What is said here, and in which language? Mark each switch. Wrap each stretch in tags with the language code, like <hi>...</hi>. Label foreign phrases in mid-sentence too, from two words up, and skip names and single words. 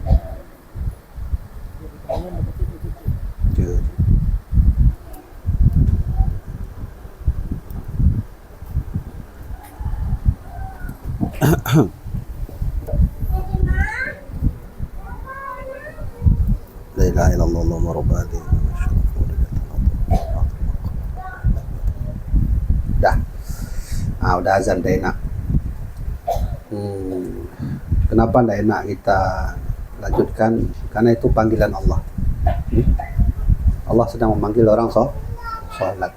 <vi>Chưa.</vi> <ar>لا إله إلا الله اللهم رب هذه dah.</ar> <id>Udah azan dah enak. Kenapa tidak enak kita lanjutkan? Karena itu panggilan Allah. Allah sedang memanggil orang sholat.</id>